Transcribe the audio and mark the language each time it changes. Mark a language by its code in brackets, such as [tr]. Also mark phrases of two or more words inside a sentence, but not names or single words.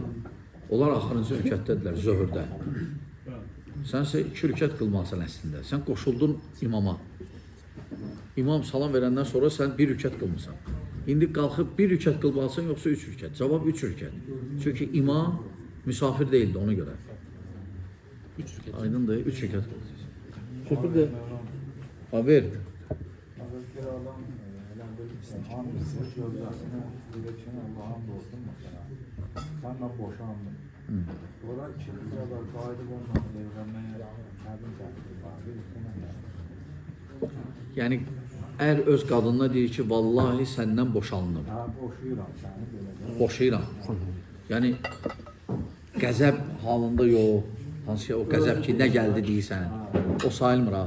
[az] Onlar axırıncı rükətdədirlər, zöhrdə. Sən isə 2 rükət qılmalısan əslində. Sən qoşuldun imama. İmam salam verəndən sonra sən 1 rükət qılmısan. İndi qalxıb 1 rükət qılmalısan, yoxsa 3 rükət. Cavab 3 rükət. Çünki imam müsafir deyildi ona görə. 3 rükət. Aydındır, 3 rükət qılacaqsan. Şükür de [tr] Haber. Senden boşandım. Orada ikinci kadar kaydı olmadan evlenmeye kendim [az] Yəni, ər öz qadınına deyir ki, vallahi səndən boşandım. [tr] Ha boşuyuram seni böyle. [az] Boşayıram. Yəni, qəzəb halında yox. Hansı ki, o qəzəb ki, nə gəldi deyirsən, o sayılmır ha.